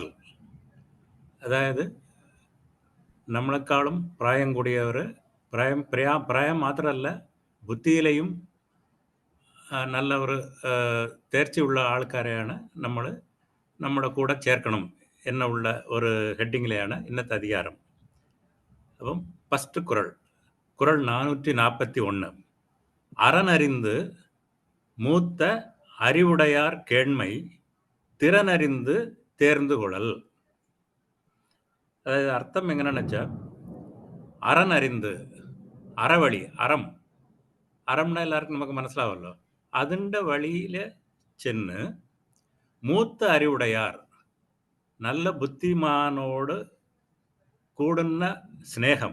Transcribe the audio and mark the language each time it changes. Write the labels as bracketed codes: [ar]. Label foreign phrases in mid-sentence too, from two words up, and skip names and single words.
[ml] അതായത് നമ്മളെക്കാളും പ്രായം കൂടിയവർ, പ്രായം മാത്രമല്ല ബുദ്ധിയിലെയും നല്ല ഒരു തേർച്ചയുള്ള ആൾക്കാരെയാണ് നമ്മൾ നമ്മുടെ കൂടെ ചേർക്കണം എന്നുള്ള ഒരു ഹെഡിങ്ങിലെയാണ് ഇന്നത്തെ അധികാരം. അപ്പം ഫസ്റ്റ് കുറൾ 441. [ta] அறனறிந்து மூத்த அறிவுடையார் கேண்மை திறனறிந்து தேர்ந்து கொள்ளல். [ml] അതായത് അർത്ഥം എങ്ങനെയാണെന്ന് വെച്ചാൽ, അറനറിந்து, അറവഴി, അറംന എല്ലാവർക്കും നമുക്ക് മനസ്സിലാവല്ലോ. അതിൻ്റെ വഴിയിൽ ചെന്ന് മൂത്ത അറിവുടയാർ, നല്ല ബുദ്ധിമാനോട് കൂടുന്ന സ്നേഹം.